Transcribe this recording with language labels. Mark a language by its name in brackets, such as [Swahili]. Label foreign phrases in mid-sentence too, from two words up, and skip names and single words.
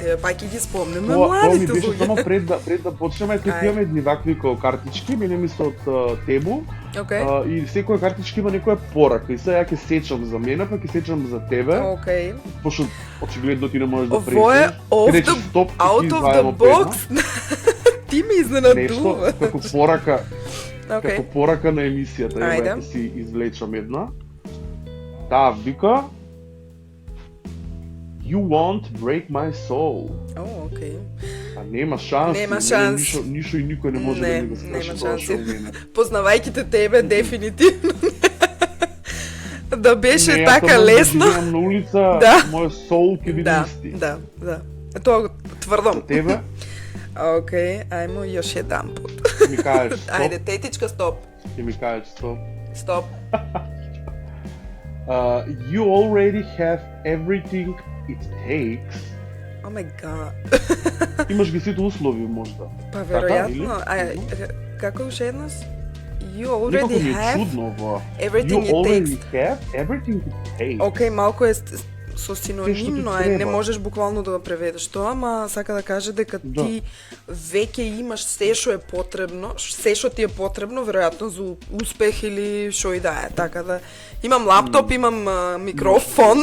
[Macedonian] Па ќе ги спомнеме Тоа ми младите беше само луѓе. пред да почнеме, тук Ајде. имаме едни вакви као картички, мене мисля од Тебу. Окей. И секоја картичка има некоја порака и сега ја ќе сечам за мене, па ќе сечам за тебе, Окей. пошто очигледно ти не можеш да Ово е Речи стоп, и [English] out [Macedonian] ти [English] of [Macedonian] извајаме [English] the [Macedonian] по една. box. Ти ме Нешто изненадува. како порака, Окей. како порака на емисијата, Ајде. ја ќе си извлечам една. Таа вика [English] You won't break my soul. [Macedonian] О, окей. А нема шанси. Нема мене шанси. Ништо и никој не може Не, да ми го нема скаже шанси. тоа што мене. Познавајќи те тебе, дефинитивно. Да беше Не, така ако лесно. Да живеам на улица, Да. мојот соул ќе биде Да, исти. да, да. Тоа го тврдам. За тебе, Окей, ајмо још еден пут. ќе ми кажеш стоп, Ајде, тетичка, стоп. ќе ми кажеш стоп. Стоп. [English] You already have everything it takes. Oh my God. [Macedonian] Имаш ги сите услови можда. Па Така, или? веројатно. Како уште еднаш? You Некако [English] already [Macedonian] ми е [English] have [Macedonian] чудно ова. [English] everything You it already takes. have everything it takes. [Macedonian] Окей, малку е со Се синонимно, што ти не треба. можеш буквално да го преведеш тоа, ама сака да каже дека Да. ти веќе имаш се што е потребно, се што ти е потребно веројатно за успех или што и да е. Така да имам лаптоп, имам микрофон.